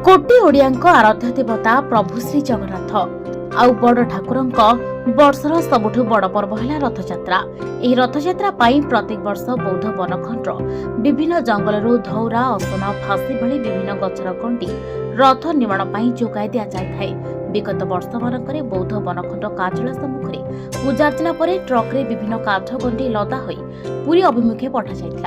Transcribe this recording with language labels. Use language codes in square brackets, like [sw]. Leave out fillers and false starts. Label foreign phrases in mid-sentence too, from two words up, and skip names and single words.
[or] କୋଟି ଓଡ଼ିଆଙ୍କ ଆରାଧ୍ୟ ଦେବତା ପ୍ରଭୁ ଶ୍ରୀ ଜଗନ୍ନାଥ ଆଉ ବଡ଼ ଠାକୁରଙ୍କ ବର୍ଷର ସବୁଠୁ ବଡ଼ ପର୍ବ ହେଉଛି ରଥଯାତ୍ରା। ଏହି ରଥଯାତ୍ରା ପାଇଁ ପ୍ରତ୍ୟେକ ବର୍ଷ ବୌଦ୍ଧ ବନଖଣ୍ଡର ବିଭିନ୍ନ ଜଙ୍ଗଲରୁ ଧଉରା ଅସନ ଫାଶୀ ଭଳି ବିଭିନ୍ନ ଗଛର ଗଣ୍ଡି ରଥ ନିର୍ମାଣ ପାଇଁ ଯୋଗାଇ ଦିଆଯାଇଥାଏ। ବିଗତ ବର୍ଷମାନଙ୍କରେ ବୌଦ୍ଧ ବନଖଣ୍ଡ କାର୍ଯ୍ୟାଳୟ ସମ୍ମୁଖରେ ପୂଜାର୍ଚ୍ଚନା ପରେ ଟ୍ରକରେ ବିଭିନ୍ନ କାଠ ଗଣ୍ଡି ଲଦା ହୋଇ ପୁରୀ ଅଭିମୁଖେ ପଠାଯାଇଥିଲା।